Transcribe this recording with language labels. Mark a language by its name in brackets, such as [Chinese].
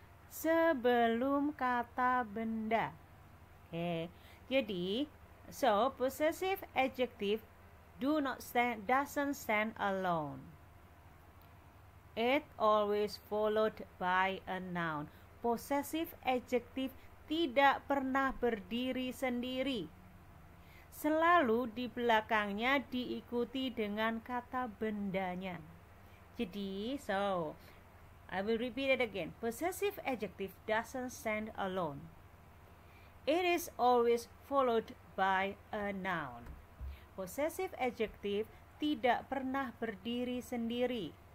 [Indonesian] Sebelum kata benda. Okay. [English] Jadi, so possessive adjective doesn't stand alone. It always followed by a noun. [Indonesian] Possessive adjective tidak pernah berdiri sendiri. Selalu di belakangnya diikuti dengan kata bendanya. [English] Jadi, so I will repeat it again. Possessive adjective doesn't stand alone. It is always followed by a noun. [Indonesian] Possessive adjective tidak pernah berdiri sendiri.